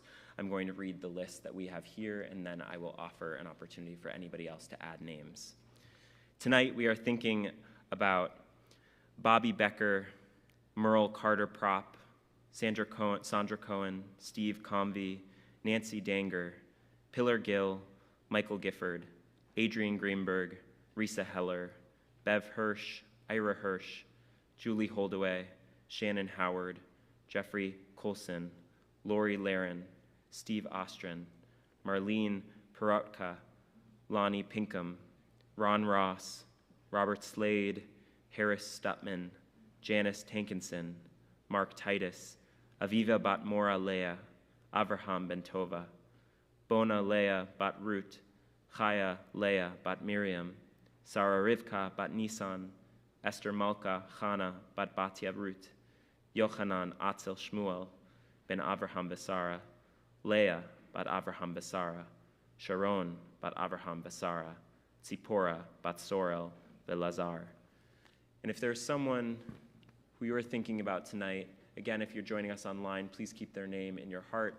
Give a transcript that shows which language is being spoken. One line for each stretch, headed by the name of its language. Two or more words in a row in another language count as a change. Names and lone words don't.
English: I'm going to read the list that we have here, and then I will offer an opportunity for anybody else to add names. Tonight we are thinking about Bobby Becker, Merle Carter Prop, Sandra Cohen, Steve Convey, Nancy Danger, Pillar Gill, Michael Gifford, Adrian Greenberg, Risa Heller, Bev Hirsch, Ira Hirsch, Julie Holdaway, Shannon Howard, Jeffrey Colson, Lori Laren, Steve Ostrin, Marlene Perotka, Lonnie Pinkham, Ron Ross, Robert Slade, Harris Stutman, Janice Tankinson, Mark Titus, Aviva Bat Mora Leah, Avraham Bentova, Bona Leah Bat Ruth, Chaya Leah Bat Miriam, Sarah Rivka Bat Nisan, Esther Malka Chana Bat Batya Ruth, Yochanan Atzel Shmuel Ben Avraham Besara, Leah Bat Avraham Besara, Sharon Bat Avraham Besara, Tzipora Bat Sorel Velazar. And if there's someone who you are thinking about tonight, again, if you're joining us online, please keep their name in your heart.